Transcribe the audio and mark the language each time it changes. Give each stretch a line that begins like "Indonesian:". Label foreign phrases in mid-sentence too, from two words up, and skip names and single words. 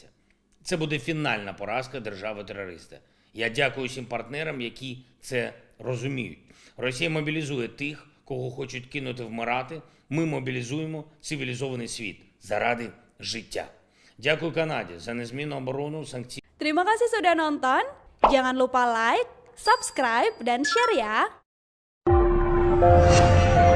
Ukrainian: Це буде фінальна поразка держави-терориста. Я дякую всім партнерам, які це розуміють. Росія мобілізує тих, кого хочуть кинути вмирати. Ми мобілізуємо цивілізований світ заради життя. Дякую Канаді за незмінну оборону санкцій.
Indonesian: Terima kasih sudah nonton. Jangan lupa
English: like, subscribe,
Indonesian: dan share ya.